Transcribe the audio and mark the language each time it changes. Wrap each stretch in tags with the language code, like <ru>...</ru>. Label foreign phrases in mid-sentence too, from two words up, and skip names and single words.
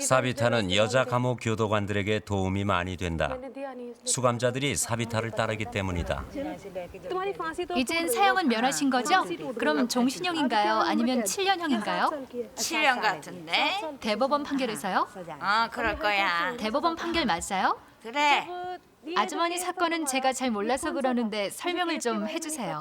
<ko>사비타는 여자 감옥 교도관들에게 도움이 많이 된다.</ko> <hi>मैंने दिया नहीं इसलिए</hi> <ko>수감자들이 사비타를 따르기 때문이다.</ko> <hi>तुम्हारी फांसी तो</hi> <ko>이젠 사형은 면하신 거죠? 그럼 종신형인가요? 아니면 7년형인가요? 7년 같은데? 대법원 판결에서요? 그럴 거야. 대법원 판결 맞아요? 그래. 아주머니 사건은 제가 잘 몰라서 그러는데 설명을 좀 해주세요.</ko>